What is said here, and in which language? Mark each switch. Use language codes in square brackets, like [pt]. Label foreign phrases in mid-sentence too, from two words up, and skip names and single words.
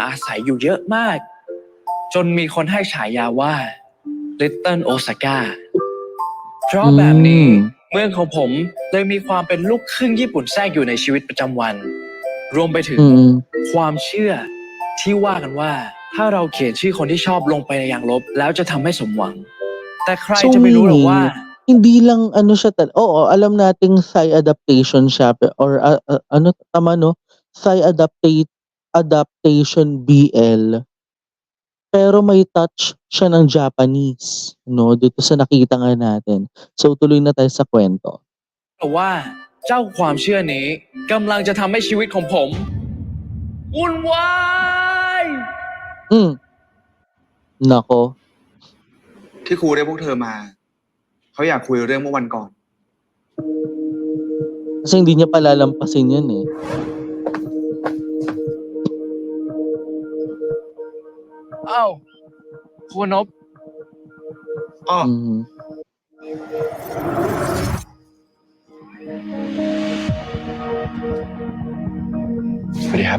[th] อาศัยอยู่เยอะมากจนมีคนให้ฉายาว่า Little Osaka เพราะแบบนี้เมืองของผมเลยมีความเป็นลูกครึ่งญี่ปุ่นแทรกอยู่ในชีวิตประจำวันรวมไปถึงความเชื่อที่ว่ากันว่าถ้าเราเขียนชื่อคนที่ชอบลงไปในยางลบแล้วจะทำให้สมหวังแต่ใครจะไม่รู้หรอกว่า [tl] hindi lang siya oo, alam nating [en] Thai adaptation [tl] siya or tama no? [en] Thai adaptation BL. [tl] Pero may touch siya ng Japanese, no? Dito sa nakita nga natin. So tuloy na tayo sa kwento. [th] ว่าเจ้าความเชื่อนี้กำลังจะทำให้ชีวิตของผมวุ่นวาย [tl] Nako. [th] ที่ครูได้พวกเธอมาเขาอยากคุยเรื่องเมื่อวันก่อน [tl] Kasi hindi niya palalampasin yun eh. [th] Âu, ครูนพ อ้อ สวัสดีครับ